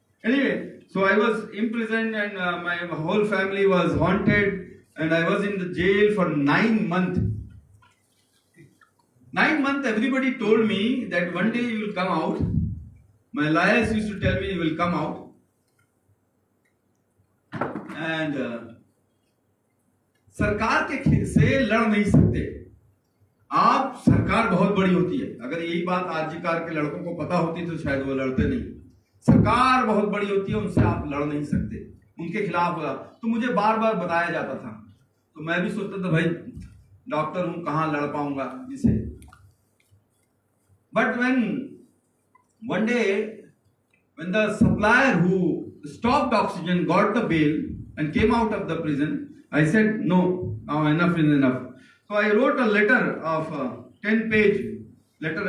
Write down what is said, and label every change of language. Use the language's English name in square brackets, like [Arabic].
[English] Anyway, so I was imprisoned and my whole family was haunted, and I was in the jail for 9 months. 9 months, everybody told me that one day you will come out. My lawyers used to tell me you will come out. [Hindi] And सरकार के से लड़ नहीं सकते आप. सरकार बहुत बड़ी होती है. अगर यही बात आरजीकार के लड़कों को पता होती तो शायद वो लड़ते नहीं. सरकार बहुत बड़ी होती है, उनसे आप लड़ नहीं सकते, उनके खिलाफ. तो मुझे बार बार बताया जाता था, तो मैं भी सोचता था भाई डॉक्टर हूं, कहां लड़ पाऊंगा इसे. [English] But one day when the supplier who stopped oxygen got the bail and came out of the prison, I said no, now enough is enough. So I wrote a letter of 10-page letter.